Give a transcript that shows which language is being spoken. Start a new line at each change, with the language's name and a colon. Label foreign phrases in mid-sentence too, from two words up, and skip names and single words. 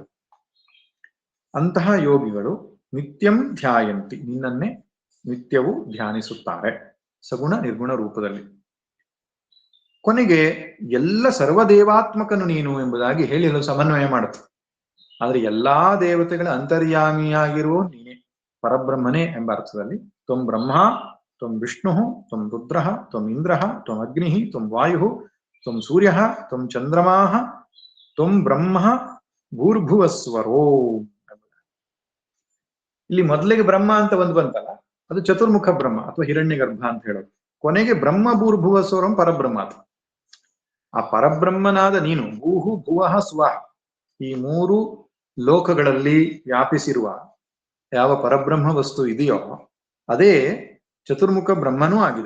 Kannada: ಅಂತಹ ಯೋಗಿಗಳು
Sanskrit: ನಿತ್ಯಂ ಧ್ಯಾಯಂತಿ,
Kannada: ನಿನ್ನನ್ನೇ ನಿತ್ಯವೂ ಧ್ಯಾನಿಸುತ್ತಾರೆ ಸಗುಣ ನಿರ್ಗುಣ ರೂಪದಲ್ಲಿ. ಕೊನೆಗೆ ಎಲ್ಲ ಸರ್ವದೇವಾತ್ಮಕನು ನೀನು ಎಂಬುದಾಗಿ ಹೇಳಿ ಸಮನ್ವಯ ಮಾಡುತ್ತೆ. ಆದ್ರೆ ಎಲ್ಲಾ ದೇವತೆಗಳ ಅಂತರ್ಯಾಮಿಯಾಗಿರುವ ನೀನೇ, ಪರಬ್ರಹ್ಮನೇ ಎಂಬ ಅರ್ಥದಲ್ಲಿ
Sanskrit: ತ್ವಂ ಬ್ರಹ್ಮ, ತ್ವಂ ವಿಷ್ಣು, ತ್ವಂ ರುದ್ರ, ತ್ವಂ ಇಂದ್ರ, ತ್ವಂ ಅಗ್ನಿ, ತ್ವಂ ವಾಯು, ತ್ವಂ ಸೂರ್ಯ, ತ್ವಂ ಚಂದ್ರಮಾ, ತ್ವಂ ಬ್ರಹ್ಮ ಭೂರ್ಭುವಸ್ವರೋ.
Kannada: ಇಲ್ಲಿ ಮೊದಲಿಗೆ ಬ್ರಹ್ಮ ಅಂತ ಒಂದು ಬಂತಲ್ಲ, ಅದು ಚತುರ್ಮುಖ ಬ್ರಹ್ಮ ಅಥವಾ ಹಿರಣ್ಯ ಗರ್ಭ ಅಂತ ಹೇಳೋದು. ಕೊನೆಗೆ
Sanskrit: ಬ್ರಹ್ಮ ಭೂರ್ಭುವಸ್ವರಂ ಪರಬ್ರಹ್ಮ.
Kannada: ಆ ಪರಬ್ರಹ್ಮನಾದ ನೀನು
Sanskrit: ಭೂಹು ಭುವಃ ಸ್ವಃ
Kannada: ಈ ಮೂರು ಲೋಕಗಳಲ್ಲಿ ವ್ಯಾಪಿಸಿರುವ ಯಾವ ಪರಬ್ರಹ್ಮ ವಸ್ತು ಇದೆಯೋ ಅದೇ ಚತುರ್ಮುಖ ಬ್ರಹ್ಮನೂ ಆಗಿದೆ.